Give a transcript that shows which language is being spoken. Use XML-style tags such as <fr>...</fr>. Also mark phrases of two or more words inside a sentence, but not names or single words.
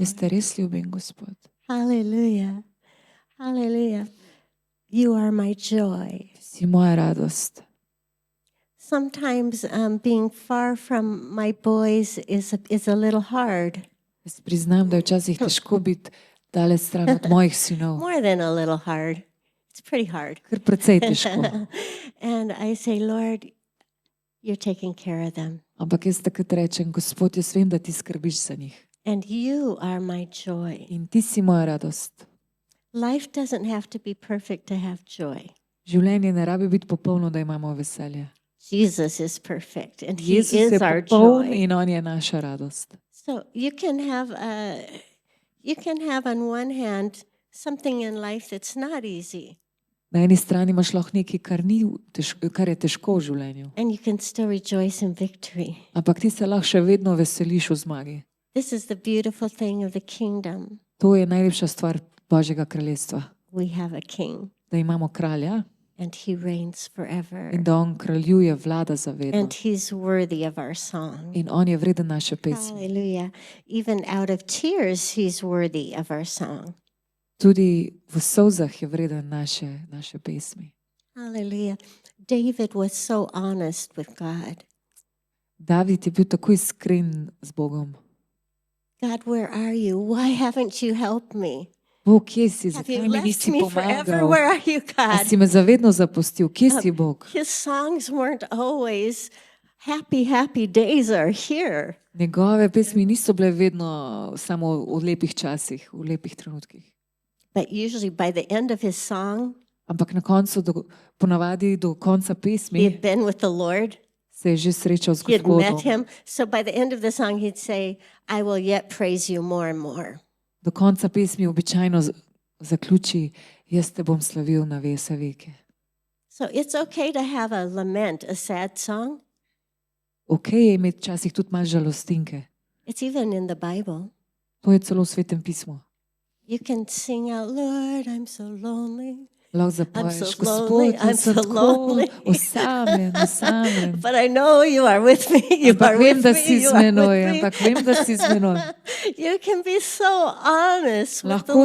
<sl>Jaz te res ljubim, Gospod.</sl> <en>Hallelujah. Hallelujah. You are my joy.</en> <sl>Si moja radost.</sl> <en>Sometimes being far from my boys is a little hard.</en> <sl>Jaz priznam, da je včasih težko biti daleč stran od mojih sinov.</sl> <en>More than a little hard. It's pretty hard.</en> <sl>Kar precej težko.</sl> <en>And I say, Lord, you're taking care of them.</en> <sl>Ampak jaz takrat rečem, Gospod, jaz vem, da ti skrbiš za njih.</sl> <en>And you are my joy.</en> <sl>In ti si moja radost.</sl> <en>Life doesn't have to be perfect to have joy.</en> <sl>Življenje ne rabi biti popolno, da imamo veselje.</sl> <en>Jesus is perfect and he</en> <sl>Jezus</sl> <en>is</en> <sl>je</sl> <en>our</en> <sl>popoln</sl> <en>joy.</en> <sl>in on je naša radost.</sl> <en>So you can have on one hand something in life that's not easy,</en> <sl>Na eni strani imaš lahko nekaj, kar je težko v življenju.</sl> <en>and you can still rejoice in victory.</en> <sl>Ampak ti se lahko še vedno veseliš v zmagi.</sl> <en>This is the beautiful thing of the kingdom.</en> <sl>To je najlepša stvar Božjega kraljestva.</sl> <en>We have a king</en> <sl>Da imamo kralja</sl> <en>and he reigns forever.</en> <sl>in da on kraljuje, vlada za vedno.</sl> <en>And he's worthy of our song.</en> <sl>In on je vreden naše pesmi.</sl> <en>Hallelujah. Even out of tears, he's worthy of our song.</en> <sl>Tudi v solzah je vreden naše pesmi.</sl> <en>Hallelujah. David was so honest with God.</en> <sl>David je bil tako iskren z Bogom.</sl> <en>God, where are you? Why haven't you helped me?</en> <sl>Bog, kje si?</sl> <en>Have</en> <sl>Zakaj</sl> <en>you</en> <sl>mi</sl> <en>left</en> <sl>nisi</sl> <en>me forever?</en> <sl>pomagal?</sl> <en>Where are you,</en> <sl>A</sl> <en>God?</en> <sl>si me zavedno zapustil? Kje si, Bog?</sl> <en>His songs weren't always happy days are here.</en> <sl>Njegove pesmi niso bile vedno samo v lepih časih, v lepih trenutkih.</sl> <en>But usually by the end of his song,</en> <sl>Ampak na koncu, ponavadi do konca</sl> <en>he</en> <sl>pesmi,</sl> <en>had been with the Lord.</en> <sl>se je že srečal z</sl> <en>He had met</en> <sl>Gospodom.</sl> <en>him. So by the end of the song, he'd say, I will yet praise you more and more.</en> <sl>Do konca pesmi običajno zaključi: Jaz te bom slavil na vse veke.</sl> <en>So it's okay to have a lament, a sad song.</en> <sl>Ok je imeti včasih tudi malo žalostinke.</sl> <en>It's even in the Bible.</en> <sl>To je celo v Svetem pismu.</sl> <en>You can sing out, Lord, I'm so lonely.</en> <sl>Lahko</sl> <en>I'm</en> <sl>zapoješ:</sl> <en>so lonely,</en> <sl>Gospod, jaz sem</sl> <en>I'm so</en> <sl>tako</sl> <en>lonely."</en> <sl>osamljen, osamljen.</sl> <en>But I know you are with me. You</en> <sl>Ampak</sl> <en>are</en> <sl>vem,</sl> <en>with</en> <sl>da</sl> <en>me.</en> <sl>si</sl> <en>You</en> <sl>z</sl> <en>are</en> <sl>menoj,</sl> <en>with me.</en> <sl>ampak vem, da si z menoj.</sl> <en>You can be so honest with the</en>